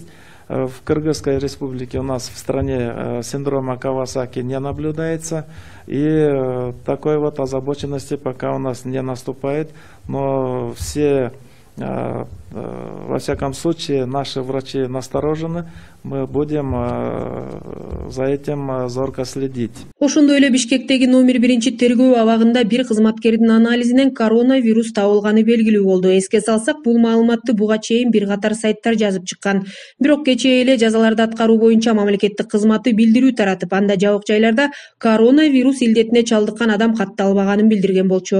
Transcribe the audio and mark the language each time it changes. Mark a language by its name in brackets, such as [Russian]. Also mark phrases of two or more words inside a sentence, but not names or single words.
[Russian] В Кыргызской республике у нас в стране синдрома Кавасаки не наблюдается, и такой вот озабоченности пока у нас не наступает, но все, во всяком случае, наши врачи насторожены, мы будем за этим зорко следить. [Kyrgyz] Ошондой эле Бишкектеги номер 1 тергөө абагында бир кызматкердин анализинен коронавирус табылганы белгилүү болду. Эске салсак, бул маалыматты буга чейин бир катар сайттар жазып чыккан. Бирок кечээ эле жазаларды аткаруу боюнча мамлекеттик кызматы билдирүү таратып, анда жабык жайларда коронавирус илдетине чалдыккан адам катталбаганын билдирген болчу.